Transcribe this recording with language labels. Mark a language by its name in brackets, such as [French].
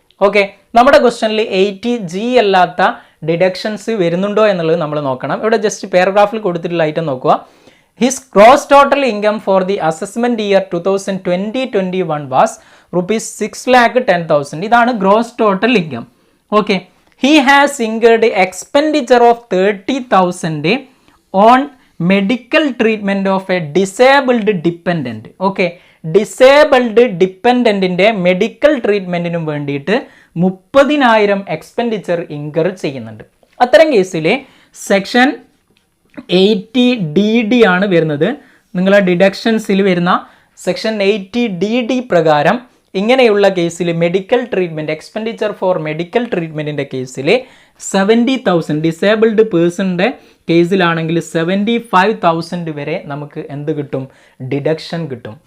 [Malayalam] Okay, നമ്മുടെ ക്വസ്റ്റ്യനിൽ 80G അല്ലാത്ത ഡിഡക്ഷൻസ് വരുന്നുണ്ടോ എന്നുള്ളത് നമ്മൾ നോക്കണം. ഇവിടെ ജസ്റ്റ് പാരഗ്രാഫിൽ കൊടുത്തിട്ടുള്ള ഐറ്റം നോക്കുക. [English] His gross total income for the assessment year 2020-21 was ₹6,10,000. [Malayalam] ഇതാണ് gross total income. [English] Okay, he has incurred expenditure of 30,000 on medical treatment of a disabled dependent. [Malayalam] Okay, disabled ഡിപ്പെൻഡൻറ്റിൻ്റെ medical ട്രീറ്റ്മെൻറ്റിനും വേണ്ടിയിട്ട് 30,000 expenditure incur ചെയ്യുന്നുണ്ട്. അത്തരം കേസിൽ section 80DD ആണ് വരുന്നത്. നിങ്ങളെ ഡിഡക്ഷൻസിൽ വരുന്ന section 80DD പ്രകാരം ഇങ്ങനെയുള്ള കേസിൽ medical treatment expenditure four medical ട്രീറ്റ്മെൻറ്റിൻ്റെ കേസിൽ 70,000 ഡിസേബിൾഡ് പേഴ്സണിൻ്റെ കേസിലാണെങ്കിൽ 75,000 വരെ നമുക്ക് എന്ത് കിട്ടും? ഡിഡക്ഷൻ കിട്ടും.